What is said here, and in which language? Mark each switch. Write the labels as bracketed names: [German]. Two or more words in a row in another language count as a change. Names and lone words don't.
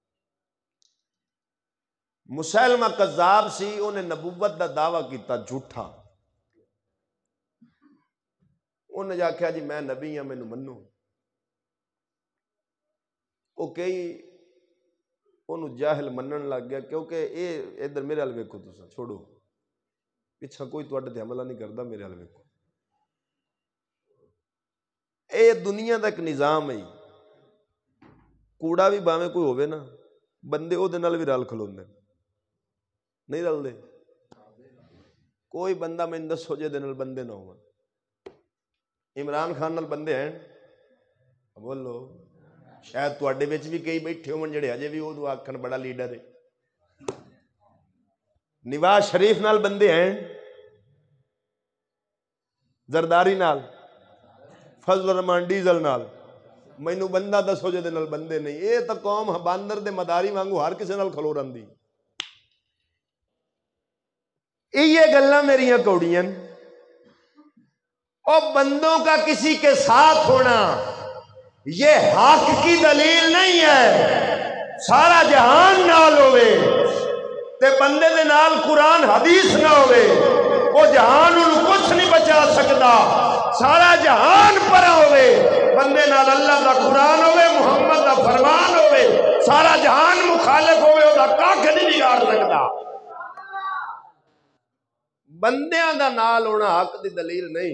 [Punjabi] مسیلمہ کذاب سی، انہیں نبوت دا دعویٰ کیتا جھوٹا، انہیں جا کہا جی میں نبی ہاں مینوں منو۔ وہ کئی انہوں جاہل منن لگ گیا کیونکہ اے ادھر میرے حال ویکھو تساں چھوڑو پچھا کوئی تواڈے تے حملہ نہیں کردا، میرے حال ویکھو اے دنیا دا ایک نظام ہے۔ کوڑا بھی باویں کوئی ہوئے نا بندے او دے نال بھی رل کھلوندے نہیں رل دے، کوئی بندہ میں دسو جے دے نال بندے نہ ہو۔ عمران خان نال بندے ہیں بولو، شاید تواڈے وچ بھی کئی بیٹھے ہون جڑے اجے بھی او آکھن بڑا لیڈر ہے۔ نواز شریف نال بندے ہیں، زرداری نال، فضل الرحمان ڈیزل نال، مینوں بندہ دسو جے دے نال بندے نہیں۔ اے تا قوم باندر دے مداری وانگو ہر کسے نال کھلو رہندی۔ یہ گلاں میریاں کوڑیاں، [Urdu] اور بندوں کا کسی کے ساتھ ہونا یہ حق کی دلیل نہیں ہے۔ [Punjabi] سارا جہان نال ہوئے تے بندے دے نال قرآن حدیث نہ ہوئے وہ جہان انہوں کچھ نہیں بچا سکتا۔ سارا جہان پر ہوئے بندے نال اللہ دا قرآن ہوئے محمد دا فرمان ہوئے سارا جہان مخالف ہوئے وہ دا کاکھ نہیں بگاڑ سکتا۔ بندیاں دا نال ہونا حق دی دلیل نہیں۔